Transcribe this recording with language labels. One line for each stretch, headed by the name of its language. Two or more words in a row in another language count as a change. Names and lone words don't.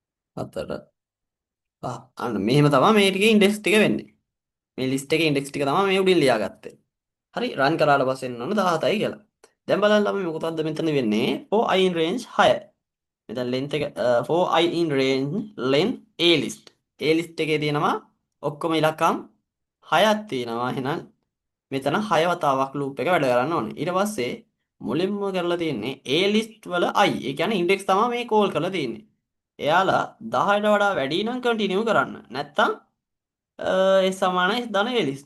Sinhala: 4 5 අන්න මෙහෙම තමයි මේ ටිකේ ඉන්ඩෙක්ස් ටික වෙන්නේ. මේ ලිස්ට් එකේ ඉන්ඩෙක්ස් ටික තමයි මේ උඩින් ලියාගත්තේ. හරි රන් කරාට පස්සේ එන්න ඕන 17යි කියලා. දැන් බලන්න අපි මොකටද මෙතන වෙන්නේ
English: for I in range 6. මෙතන length එක for I in range length A list. A list
Sinhala: එකේ තියෙනවා ඔක්කොම ඉලක්කම් 6ක් තියෙනවා. එහෙනම් මෙතන 6 වතාවක් loop එක වැඩ කරන්න ඕනේ. ඊට පස්සේ මුලින්ම කරලා තියෙන්නේ
English: A list
Sinhala: වල I. ඒ කියන්නේ index තමයි මේ call කරලා තියෙන්නේ. එයාලා 10ට වඩා වැඩි නම් continue කරන්න. නැත්තම් ඒ සමානයි ධන
English: A list.